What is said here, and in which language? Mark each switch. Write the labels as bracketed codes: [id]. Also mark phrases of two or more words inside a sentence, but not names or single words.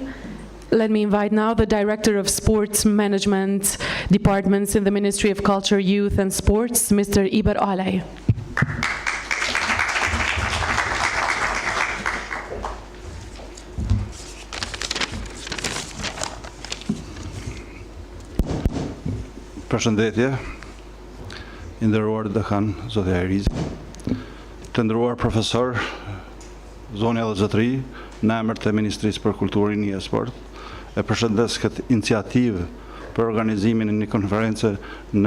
[en] Let me invite now the Director of Sports Management Departments in the Ministry of Culture, Youth and Sports, Mr. Iber Alay. [sq] Përshëndetje, i nderuar dekan zoti Ajrizi, të nderuar profesor, zoni edhe zotëri, në emër të Ministrisë për Kulturën e Sport, e përshëndes këtë iniciativë për organizimin e një konference në